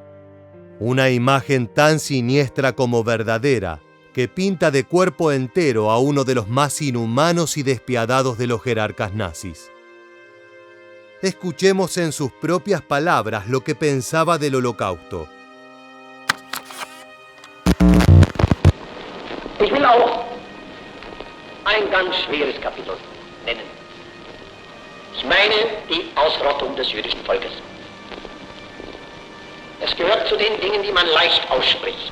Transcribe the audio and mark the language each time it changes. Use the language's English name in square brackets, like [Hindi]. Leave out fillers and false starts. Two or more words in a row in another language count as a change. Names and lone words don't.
[Spanish] Una imagen tan siniestra como verdadera, que pinta de cuerpo entero a uno de los más inhumanos y despiadados de los jerarcas nazis. Escuchemos en sus propias palabras lo que pensaba del Holocausto. [German] Ich will auch ein ganz schweres Kapitel nennen. Ich meine die Ausrottung des jüdischen Volkes. Es gehört zu den Dingen, die man leicht ausspricht.